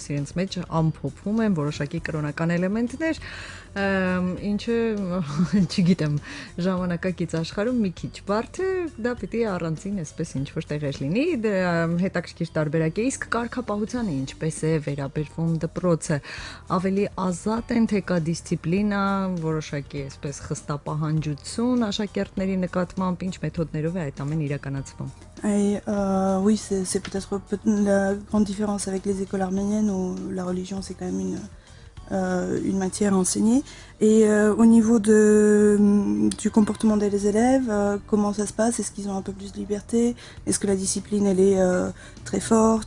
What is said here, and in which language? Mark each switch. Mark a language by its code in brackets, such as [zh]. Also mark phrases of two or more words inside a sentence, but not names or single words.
[hy] իրենց մեջ ամփոփում են որոշակի կրոնական էլեմենտներ, ինչը չգիտեմ, ժամանակակից աշխարհում մի քիչ բարդ է, դա պիտի առանձին այսպես ինչ որ տեղեր լինի, հետաքրքիր տարբերակ է, իսկ կարգապահությանը ինչպես է վերաբերվում դպրոցը, ավելի ազատ են, թե կա դիսցիպլինա, որոշակի այսպես խստապահանջություն աշակերտների նկատմամբ, ինչ մեթոդներով է այդ ամեն իրականացվում։ [fr] Oui, c'est peut-être la grande différence avec les écoles arméniennes où la religion c'est quand même une matière enseignée. Et au niveau du comportement des élèves, comment ça se passe? Est-ce qu'ils ont un peu plus de liberté? Est-ce que la discipline elle est très forte?